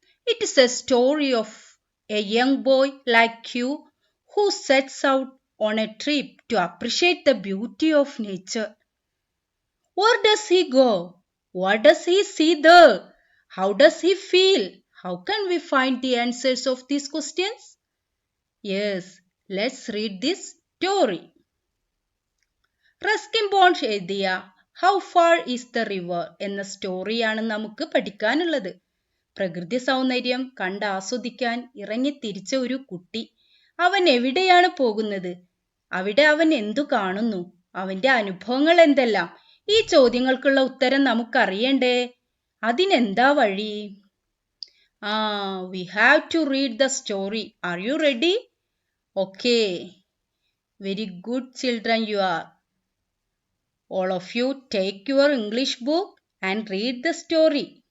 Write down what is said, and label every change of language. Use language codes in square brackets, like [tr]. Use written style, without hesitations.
[en] It is a story of a young boy like you who sets out on a trip to appreciate the beauty of nature. Where does he go? What does he see there? How does he feel? How can we find the answers of these questions? Yes, let's read this story. [ml] Ruskin bond എഴുതിയ how far is the river എന്ന സ്റ്റോറിയാണ് നമുക്ക് പഠിക്കാനുള്ളത്. പ്രകൃതി സൗന്ദര്യം കണ്ട് ആസ്വദിക്കാൻ ഇറങ്ങി തിരിച്ച ഒരു കുട്ടി. അവൻ എവിടെയാണ് പോകുന്നത്? അവിടെ അവൻ എന്തു കാണുന്നു? അവന്റെ അനുഭവങ്ങൾ എന്തെല്ലാം? ഈ ചോദ്യങ്ങൾക്കുള്ള ഉത്തരം നമുക്കറിയണ്ടേ? അതിനെന്താ വഴി? [en] We have to read the story. Are you ready? Okay. Very good children you are. All of you take your English book and read the story.